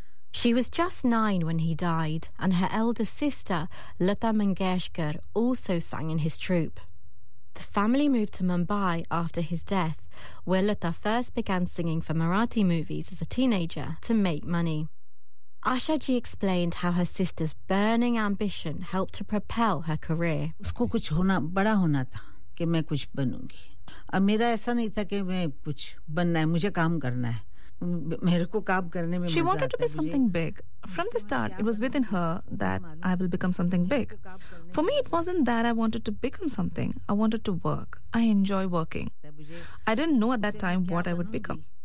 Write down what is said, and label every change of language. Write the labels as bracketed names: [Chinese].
[English] She was just 9 when he died, and her elder sister, Lata Mangeshkar, also sang in his troupe. The family moved to Mumbai after his death, where Lata first began singing for Marathi movies as a teenager to make money. Asha Ji explained how her sister's burning ambition helped to propel her career. [Hindi] उसको कुछ होना बड़ा होना था कि मैं कुछ बनूंगी। अब मेरा ऐसा नहीं था कि मैं कुछ बनना है, मुझे काम करना है। [English] She wanted to be something big. From the start, it was within her that I will become something big. For me, it wasn't that I wanted to become something. I wanted to work. I enjoy working. I didn't know at that time what I would become.